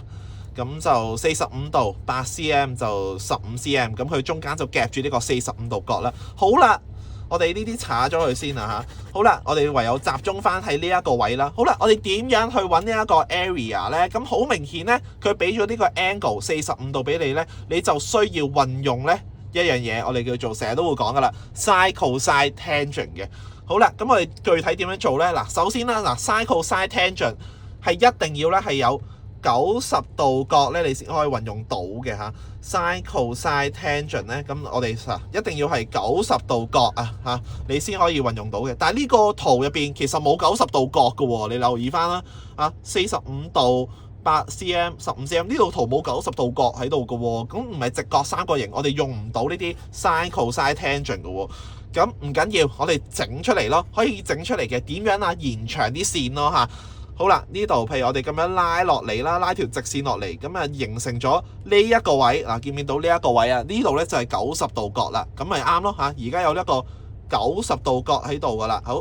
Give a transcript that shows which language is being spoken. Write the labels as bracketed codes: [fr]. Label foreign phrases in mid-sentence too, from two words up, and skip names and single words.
[yue] 咁就45度8 cm 就15 cm， 咁佢中間就夾住呢個45度角啦。好啦。我哋呢啲查咗佢先啦嚇。好啦，我哋唯有集中翻喺呢一個位啦。好啦，我哋點樣去揾呢一個 area 呢？咁好明顯呢，佢俾咗呢個 angle 45度俾你呢，你就需要運用呢一樣嘢，我哋叫做成日都會講噶啦 ， [en] sin cosine tangent [yue] 嘅。好啦，咁我哋具體點樣做呢？嗱，首先啦， [en] sin cosine tangent [yue] 係一定要咧係有90度角咧，你先可以運用到嘅嚇。 [en] sin cosine tangent [yue] 咧，咁我哋一定要係90度角啊嚇，你先可以運用到嘅。但係呢個圖入邊其實冇90度角嘅喎，你留意翻啦啊，45度8 cm 15 cm 呢度圖冇90度角喺度嘅喎，咁唔係直角三角形，我哋用唔到呢啲 [en] sin cosine tangent [yue] 嘅喎。咁唔緊要，我哋整出嚟咯，可以整出嚟嘅。點樣啊？延長啲線咯嚇。好啦，呢度譬如我哋咁樣拉落嚟啦，拉條直線落嚟，咁啊形成咗呢一個位嗱，見唔見到呢一個位啊？呢度咧就係90度角啦，咁咪啱咯嚇。而家有一個90度角喺度噶啦，好。